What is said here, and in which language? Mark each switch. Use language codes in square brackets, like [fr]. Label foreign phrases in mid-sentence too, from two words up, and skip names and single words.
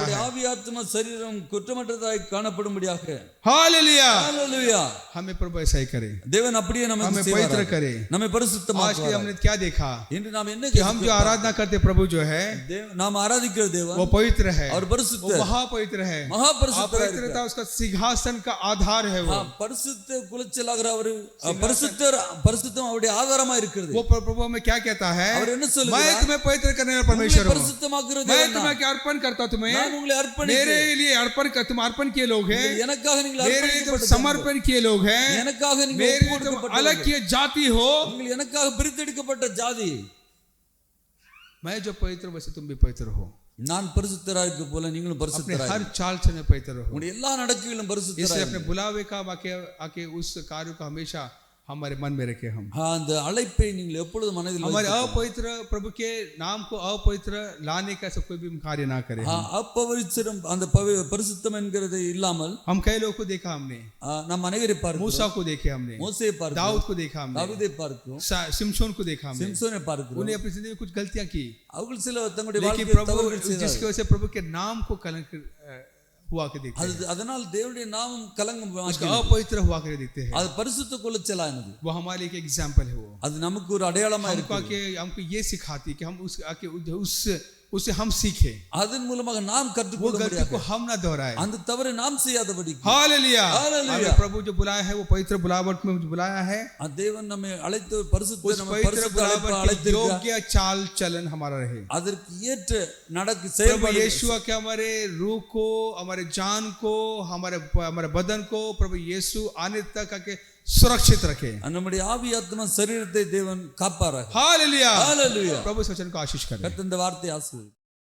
[ta] உங்களுடைய [hi] है। [ta] ஆவி ஆத்மா சரீரம் குற்றமற்றதாய் காணப்படும்படியாக. [hi] हालेलुया। [ta] ஹalleluya. [hi] हमें प्रभु ऐसा ही करे, [ta] தேவன் அப்படியே [hi] हमें [ta] நமக்கு [hi] पवित्र [ta] செய்வார். [hi] करे। [ta] நம்மை [hi] आज के [ta] பரிசுத்தமாக்குவார். [hi] हमने क्या देखा [ta] இன்று நாம் என்ன [hi] कि हम जो आराधना करते प्रभु जो है [ta] நாம் ஆராதிக்கிற தேவன் [hi] वो पवित्र है, [ta] அவர் [hi] वो [ta] பரிசுத்தர். [hi] महापवित्र है। [ta] மகா பரிசுத்தராக [hi] पवित्रता [ta] இருக்கிறார். [hi] उसका सिंहासन का आधार है। वो [ta] பரிசுத்த குலச்சலாகிற அவர் பரிசுத்தம் அவருடைய ஆதாரமா இருக்கிறது. [hi] वो प्रभु हमें क्या कहता है, [ta] அவர் என்ன [hi] मैं [ta] சொல்லுகிறார்? [hi] तुम्हें पवित्र करने वाला [ta] உங்களை [hi] परमेश्वर हूँ, [ta] பரிசுத்தமாக்குற [hi] मैं [ta] தேவன் [hi] तुम्हें [ta] நான். [hi] क्या अर्पण करता हूं तुम्हें, [ta] நான் உங்களை [hi] मेरे [ta] அர்ப்பணிக்கிறேன். [hi] लिए अर्पण कर, तुम अर्पण किए लोग हैं, [ta] எனக்காக நீங்கள் [hi] मेरे लिए तुम [ta] அர்ப்பணிக்கப்பட்ட [hi] समर्पण किए लोग हैं, [ta] எனக்காக நீங்கள் [hi] मेरे लिए तुम [ta] ஒப்புக்கொடுக்கப்பட்டவர்கள். [hi] अलग किए जाति हो। [ta] நீங்கள் எனக்காக பிரித்தெடுக்கப்பட்ட ஜாதி. [hi] मैं जो पवित्र वैसे तुम भी पवित्र हो, [ta] நான் பரிசுத்தராக இருக்க போல நீங்களும் [hi] अपने [ta] பரிசுத்தராக [hi] हर चाल से में पवित्र हो। [ta] உங்களுடைய எல்லா நடக்கைகளிலும் [hi] इसलिए [ta] பரிசுத்தராக [hi] अपने बुलावे का आके उस कार्य को हमेशा हमारे मन में रखे हम। [ta] அந்த அழைப்பை நீங்கள் எப்பொழுதும் மனதில் [hi] हमारे [ta] வைத்துக் [hi] अपवित्र प्रभु के नाम को अपवित्र लाने का ऐसा कोई भी कार्य ना करे। [ta] அப்பவித்திரம் அந்த பரிசுத்தம் என்கிறது இல்லாமல் [hi] हम कई लोगों को देखा हमने, [ta] நாம் அனைவரை பார்க்கிறோம். [hi] मूसा को देखे हमने, [ta] மோசேயை பார்க்கிறோம். [hi] दाऊद को देखा हमने, [ta] தாவீதை பார்க்கிறோம். [hi] सिमसोन को देखा हमने। [ta] சிம்சோனை பார்க்கிறோம். [hi] उन्हें अपनी जिंदगी में कुछ गलतियां की, [ta] அவர்கள் சில தங்களுடைய [hi] लेकिन [ta] வாழ்க்கையில் [hi] प्रभु [ta] தவறுகள் [hi] जिसकी [ta] செய்தார்கள். [hi] वजह से प्रभु के नाम को कलंक हुआ के देखते हैं, [ta] அதனால் தேவனுடைய நாமம் கலங்கம் [hi] उसका अपवित्र हुआ के देखते हैं। [ta] அது பரிசுத்த குலச்சலானது. [hi] वो हमारे लिए एक एग्जाम्पल है। वो [ta] அது நமக்கு ஒரு அடையாளமா [hi] हमको [ta] இருக்கு. [hi] आके हमको ये सिखाती कि हम उससे हम सीखे, [ta] அதன் மூலமாக நாம் [hi] वो [ta] கற்றுக்கொள்ள [hi] गलती को [ta] முடியாது. [hi] हम ना दोहराए। [ta] அந்த தவறை நாம் செய்யாதபடி [hi] हालेलुया। हालेलुया। हमें प्रभु जो बुलाया है वो पवित्र बुलावट में जो बुलाया है, [ta] தேவன் நம்மை அழைத்து பரிசுத்த [hi] उस [ta] நம்ம [hi] पवित्र [ta] பரிசுத்த [hi] बुलावट के [ta] அழைத்திருக்கிறார். [hi] योग्य चाल चलन हमारा रहे। [ta] அதற்கு ஏற்ற நடக்கு [hi] प्रभु [ta] செயல்பாடு [hi] यीशु के हमारे रूह को, हमारे जान को, हमारे बदन को प्रभु यीशु आने तक आके सुरक्षित रखे। [ta] நம்முடைய ஆவி ஆத்மா சரீரத்தை தேவன் காப்பாராக. [hi] हालेलुया। [ta] ஹalleluya. [hi] प्रभु इस वचन को आशीष करे। [ta] கர்த்தர் இந்த வார்த்தையை ஆசீர்வதிப்பார்.